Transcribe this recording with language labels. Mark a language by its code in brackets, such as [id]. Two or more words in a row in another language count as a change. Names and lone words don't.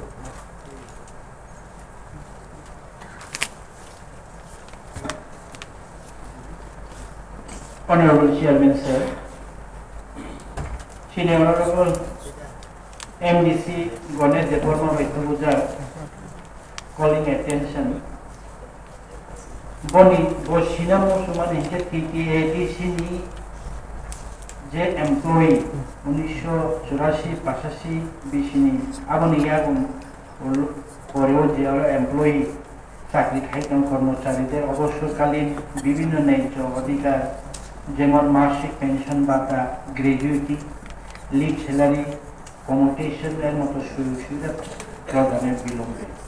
[en] Honorable Chairman Sir, Senior Honorable MDC Ganesh Deborma Vaidyapujar calling attention. [trp] Boni Boshinamo Sumani TTADC ni je employee 1984 bishini aboni yagun [bn] পরেও যে এমপ্লয়ি চাকরি খাইতাম কর্মচারীদের অবসরকালীন বিভিন্ন ন্যায্য অধিকার যেমন মাসিক পেনশন ভাতা [en] gratuity leave salary commutation [bn] এর মতো সুযোগ সুবিধা প্রদানের বিলম্বে